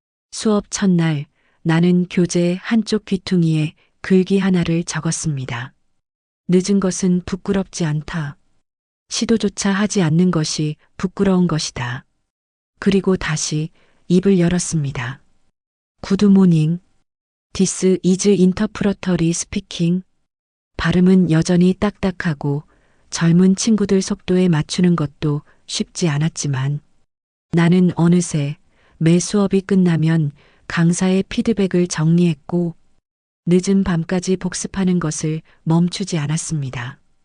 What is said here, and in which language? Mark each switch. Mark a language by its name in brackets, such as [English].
[Korean] 수업 첫날 나는 교재 한쪽 귀퉁이에 글귀 하나를 적었습니다. 늦은 것은 부끄럽지 않다. 시도조차 하지 않는 것이 부끄러운 것이다. 그리고 다시 입을 열었습니다. [English] 굿모닝. This is interpretory speaking. [Korean] 발음은 여전히 딱딱하고 젊은 친구들 속도에 맞추는 것도 쉽지 않았지만 나는 어느새 매 수업이 끝나면 강사의 피드백을 정리했고 늦은 밤까지 복습하는 것을 멈추지 않았습니다.